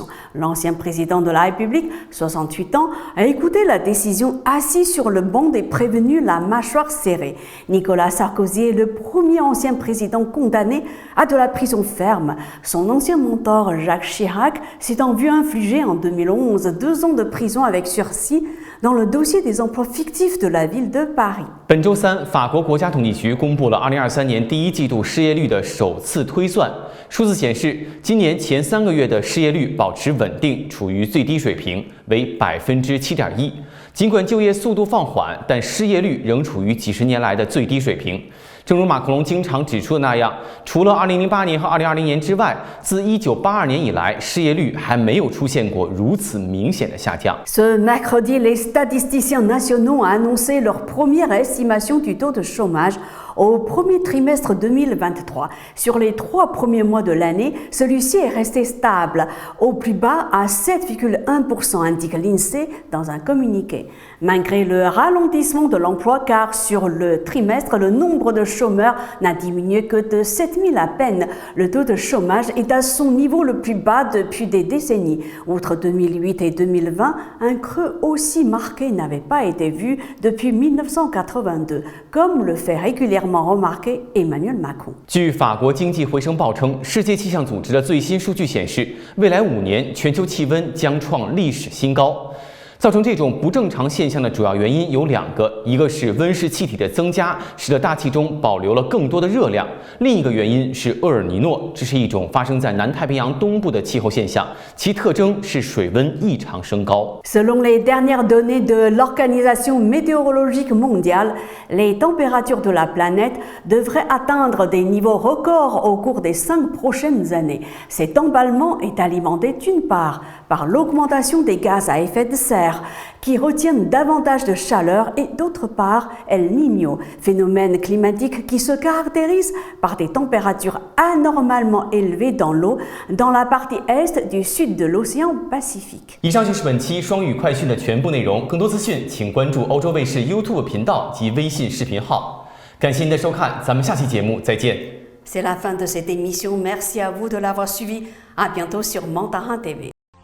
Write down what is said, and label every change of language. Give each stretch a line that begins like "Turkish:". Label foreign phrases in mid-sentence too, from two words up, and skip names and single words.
French: L'ancien président de la République, 68 ans, a écouté la décision assis sur le banc des prévenus, la mâchoire serrée. Nicolas Sarkozy est le premier ancien président condamné à de la prison ferme. Son ancien mentor Jacques Chirac s'étant vu infliger en 2011 2 ans de prison avec sursis dans le dossier des emplois fictifs de la ville de Paris.
Chinese: 本周三，法国国家统计局公布了2023年第1季度失业率的首次推算。数字显示，今年前3个月的失业率保持稳定，处于最低水平，为7.1%。尽管就业速度放缓，但失业率仍处于几十年来的最低水平。正如马克龙经常指出的那样，除了2008年和2020年之外，自1982年以来，失业率还没有出现过如此明显的下降。
French: Ce mercredi, les statisticiens nationaux ont annoncé leur première estimation du taux de chômage au premier trimestre 2023. Sur les 3 premiers mois de l'année, celui-ci est resté stable, au plus bas à 7,1%, indique l'INSEE dans un communiqué. Malgré le ralentissement de l'emploi, car sur le trimestre, le nombre de chômeurs n'a diminué que de 7000 à peine. Le taux de chômage est à son niveau le plus bas depuis des décennies. Outre 2008 et 2020, un creux aussi marqué n'avait pas été vu depuis 1982, comme le fait régulièrement remarquer Emmanuel Macron.
Chinese: 据法国经济回声报称，世界气象组织的最新数据显示，未来5年全球气温将创历史新高。造成这种不正常现象的主要原因有2个，一个是温室气体的增加，使得大气中保留了更多的热量；另一个原因是厄尔尼诺，这是一种发生在南太平洋东部的气候现象，其特征是水温异常升高。
French: Selon les dernières données de l'Organisation météorologique mondiale, les températures de la planète devraient atteindre des niveaux records au cours des 5 prochaines années. Cet emballement est alimenté d'une part par l'augmentation des gaz à effet de serre, qui retiennent davantage de chaleur, et d'autre part El Niño, phénomène climatique qui se caractérise par des températures anormalement élevées dans l'eau dans la partie est du sud de l'océan Pacifique.
Chinese: 以上就是本期双语快讯的全部内容，更多资讯请关注欧洲卫视 YouTube 频道及微信视频号。感谢您的收看，咱们下期节目再见。
French: C'est la fin de cette émission. Merci à vous de l'avoir suivi. À bientôt sur Mandarin TV.